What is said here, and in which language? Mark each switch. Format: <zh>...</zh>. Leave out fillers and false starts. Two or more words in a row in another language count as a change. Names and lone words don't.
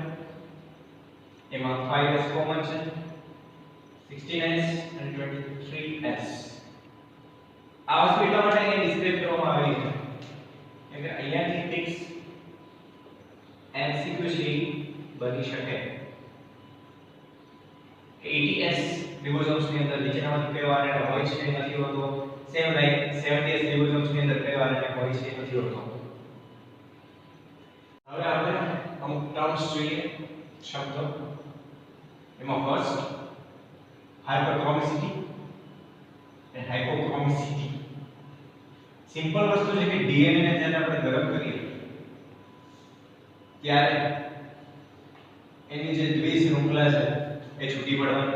<gu>એમાં 5S કોમન છે, 16S અને 23S. આ વસ્તુ એટલા માટે અહીં ડિસ્ક્રાઇબ કરવામાં આવેલી છે કેમ કે અહીંયાથી</gu> <en>fix MCQ</en> <gu>બની શકે.</gu> <en>80S ribosomes</en> <gu>ની અંદર નીચેનામાંથી કયો RNA હોય છે નથી હોતો.</gu> <en>same like 70S ribosomes</en> <gu>ની અંદર કયો RNA હોય છે નથી હોતો. હવે આપણે અમુક ટર્મ્સ જોઈએ, શબ્દો. એમાં</gu> <en>first hyperchromicity</en> <gu>અને હાઇપોક્રોમેસિટી. સિમ્પલ વસ્તુ છે કે DNA ને જ્યારે આપણે ગરમ કરીએ ત્યારે એની જે દ્વિશૃંખલા છે એ છૂટી પડવાની.</gu>